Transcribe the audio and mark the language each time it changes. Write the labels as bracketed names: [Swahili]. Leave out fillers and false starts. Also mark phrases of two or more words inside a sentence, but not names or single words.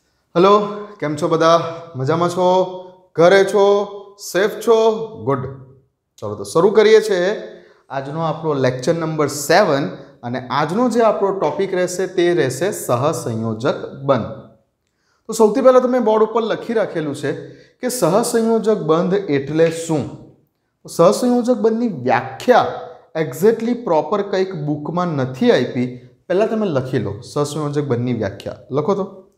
[Gujarati] હેલો કેમ છો બધા મજામાં છો ઘરે છો સેફ છો ગુડ। ચાલો તો શરૂ કરીએ છે આજનો આપણો લેક્ચર નંબર 7 અને આજનો જે આપણો ટોપિક રહેશે તે રહેશે સહસંયોજક બંધ। તો સૌથી પહેલા તો મેં બોર્ડ ઉપર લખી રાખેલું છે કે સહસંયોજક બંધ એટલે શું। સહસંયોજક બંધની વ્યાખ્યા [English] exactly proper [Gujarati] કંઈક બુકમાં નથી આપી, પહેલા તમે લખી લો સહસંયોજક બંધની વ્યાખ્યા લખો તો।